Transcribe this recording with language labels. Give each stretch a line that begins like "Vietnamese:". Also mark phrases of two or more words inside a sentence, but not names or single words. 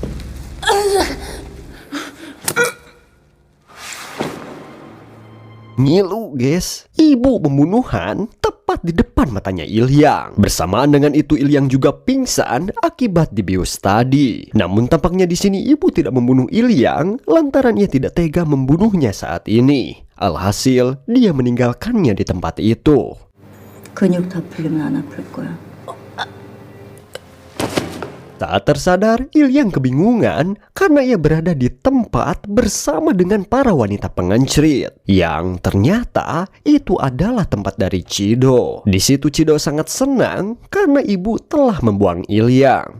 Indonesian: Ngilu guys, ibu membunuh Han tepat di depan matanya Ilyang. Bersamaan dengan itu Ilyang juga pingsan akibat dibius tadi. Namun tampaknya di sini ibu tidak membunuh Ilyang lantaran ia tidak tega membunuhnya saat ini. Alhasil dia meninggalkannya di tempat itu.
Korean: 근육 다 풀리면 안 아플 거야.
Indonesian: Tak tersadar, Ilyang kebingungan karena ia berada di tempat bersama dengan para wanita pengencrit. Yang ternyata itu adalah tempat dari Chido. Di situ Chido sangat senang karena ibu telah membuang Ilyang.